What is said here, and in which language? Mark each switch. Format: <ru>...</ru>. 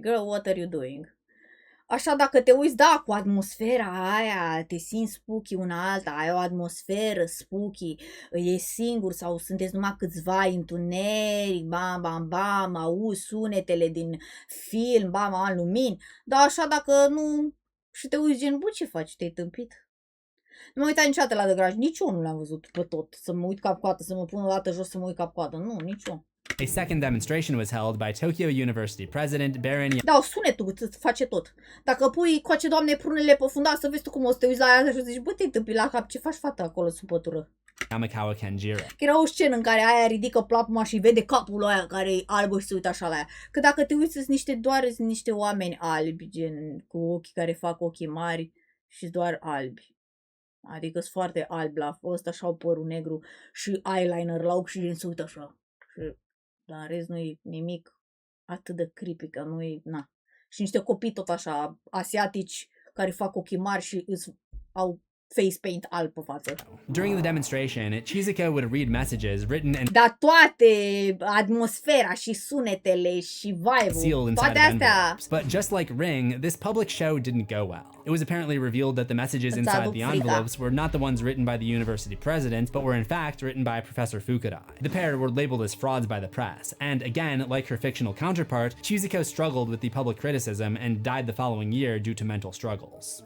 <en>Girl, what are you doing?</en> <ro>Așa, dacă te uiți, da, cu atmosfera aia, te simți spooky una alta, ai o atmosferă spooky, e singur sau sunteți numai câțiva, întuneric, bam, bam, bam, auzi sunetele din film, bam, bam, lumini, dar așa, dacă nu, și te uiți gen, bă, ce faci, te-ai tâmpit? Nu m-am uitat niciodată la The Grudge, nici eu nu l-am văzut pe tot, să mă uit cap-coadă, să mă pun o dată jos să mă uit cap-coadă, nu, nici eu.</ro> <en>A second demonstration was held by Tokyo University President Baron</en> <ro>Da, sunetul îți face tot. Dacă pui coace, Doamne, prunele pe fundal, să vezi tu cum o să te uiți la aia și o să zici, bă, te-ai tâmpit la cap, ce faci fata acolo sub pătură?</ro> <en>Yamakawa Kenjiro.</en> <ro>Era o scenă în care aia ridică plapuma și vede capul aia care e albă și se uită așa la ea. Că dacă te uiți, sunt niște oameni albi, gen cu ochii care fac ochii mari și doar albi. Adică sunt foarte albi la ăsta, așa, părul negru și eyeliner la ochi și gen se uită așa. Și dar în rest nu e nimic atât de creepy, că nu e, na. Și niște copii tot așa, asiatici, care fac ochii mari și au face paint alb pe față.</ro> <en>During the demonstration, Shizuko would read messages written and</en> <ro>Dar toate, atmosfera și sunetele și vibe-ul, toate astea.</ro> <en>But just like Ring, this public show didn't go well. It was apparently revealed that the messages inside the envelopes were not the ones written by the university president, but were in fact written by Professor Fukurai. The pair were labeled as frauds by the press, and again, like her fictional counterpart, Shizuko struggled with the public criticism and died the following year due to mental struggles.</en>